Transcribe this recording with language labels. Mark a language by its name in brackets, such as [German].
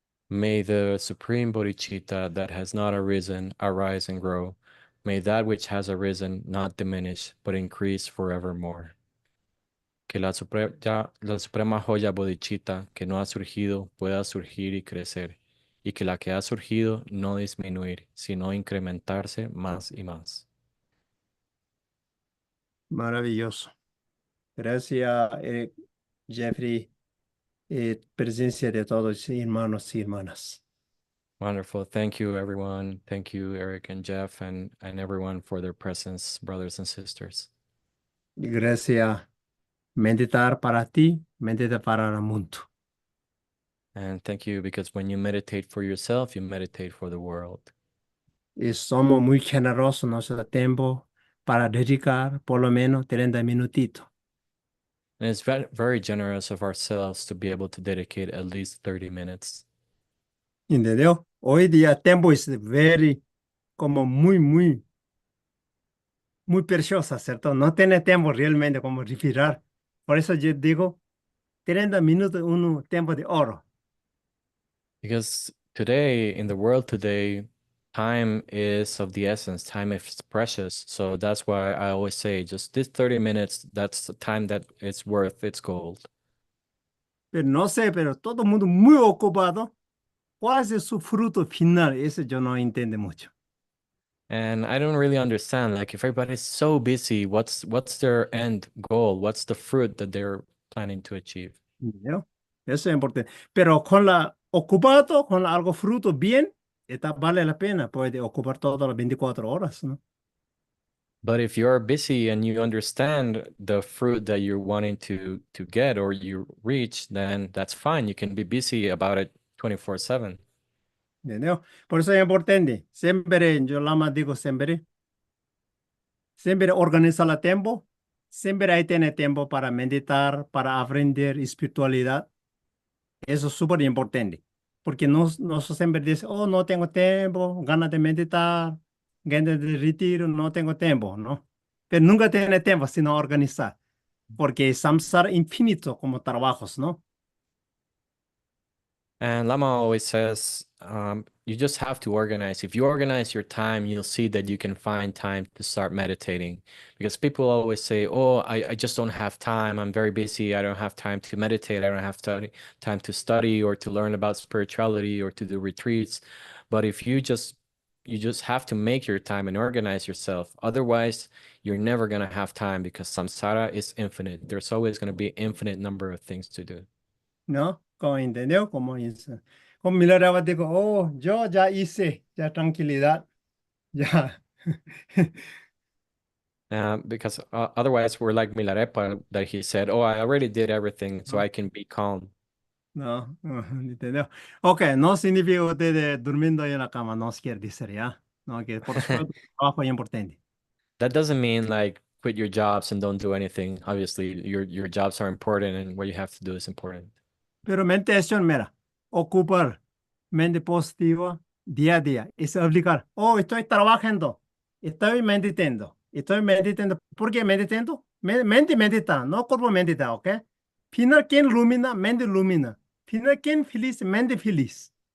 [English] May the Supreme Bodhicitta that has not arisen arise and grow. May that which has arisen not diminish, but increase forevermore. [Spanish] Que la suprema joya bodhicitta que no ha surgido pueda surgir y crecer, y que la que ha surgido no disminuir, sino incrementarse más y más. Maravilloso. Gracias, Jeffrey, presencia de todos hermanos y hermanas. [English] Wonderful. Thank you, everyone. Thank you, Eric and Jeff, and everyone for their presence, brothers and sisters. [Spanish] Y gracias, meditar para ti, meditar para el mundo. [English] And thank you because when you meditate for yourself, you meditate for the world. [Spanish] Y somos muy generosos en nuestro tiempo para dedicar por lo menos 30 minutitos. [English] And it's very generous of ourselves to be able to dedicate at least 30 minutes. [Spanish] ¿Entendió? Hoy día tiempo es como muy preciosa, ¿cierto? No tiene tiempo realmente como respirar. Por eso yo digo, 30 minutos un tiempo de oro. [English] Because today, in the world today, time is of the essence, time is precious. So that's why I always say just this 30 minutes, that's the time that it's worth its gold. [Spanish] Pero no sé, pero todo el mundo muy ocupado. ¿Cuál es su fruto final? Eso yo no entiendo mucho. [English] And I don't really understand, like if everybody's so busy, what's their end goal? What's the fruit that they're planning to achieve? [Spanish] ¿Entendió? Eso es importante. Pero con la ocupado, con algo fruto bien, esta vale la pena. Puede ocupar todas las 24 horas, ¿no? [English] But if you're busy and you understand the fruit that you're wanting to get or you reach, then that's fine. You can be busy about it 24/7. [Spanish] ¿Entendió? Por eso es importante. Siempre, yo lama digo siempre organiza el tiempo. Siempre hay tiene tiempo para meditar, para aprender espiritualidad. Eso es súper importante. Porque no siempre dice, oh, no tengo tiempo, ganas de meditar, ganas de retiro, no tengo tiempo, ¿no? Pero nunca tiene tiempo sino organizar. Porque samsara infinito como trabajos, ¿no? [English] And Lama always says, you just have to organize. If you organize your time, you'll see that you can find time to start meditating. Because people always say, oh, I just don't have time. I'm very busy. I don't have time to meditate. I don't have time to study or to learn about spirituality or to do retreats. But if you just have to make your time and organize yourself. Otherwise, you're never going to have time because samsara is infinite. There's always going to be an infinite number of things to do. [Spanish] ¿No? Como entendió, como miraba, digo, oh, yo ya hice, ya tranquilidad. [English] Yeah. Because otherwise we're like Milarepa that he said, "Oh, I already did everything, so [Spanish] No. [English] I can be calm." [Spanish] No, entendeu? Ok, no significa que usted durmiendo en la cama no quiere decir, ¿ya? No, que por supuesto, el trabajo es importante. [English] That doesn't mean like quit your jobs and don't do anything. Obviously, your jobs are important and what you have to do is important. [Spanish] Pero meditación, mira, ocupar mente positiva día a día, es obligar. Oh, estoy trabajando, estoy meditando. ¿Por qué meditando? Mente medita, no cuerpo medita, ¿ok? Final, ¿quién ilumina? Mente ilumina. Final, ¿quién feliz? Mente feliz.